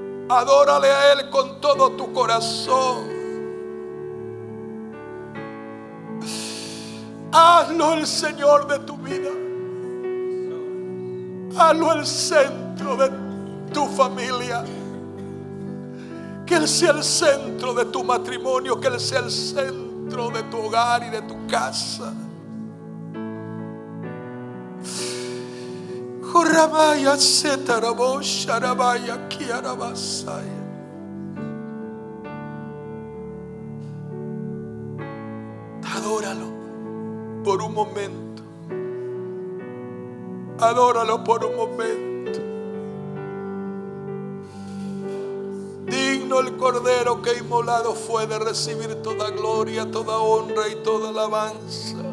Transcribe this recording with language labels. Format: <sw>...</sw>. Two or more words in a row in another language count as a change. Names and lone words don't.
<es>Adórale a Él con todo tu corazón. Hazlo el Señor de tu vida. Hazlo el centro de tu familia. Que Él sea el centro de tu matrimonio. Que Él sea el centro de tu hogar y de tu casa. Joramaya setarabo sharabaya kiarabasaya. Adóralo por un momento. Adóralo por un momento. Digno el Cordero que inmolado fue de recibir toda gloria, toda honra y toda alabanza.</es>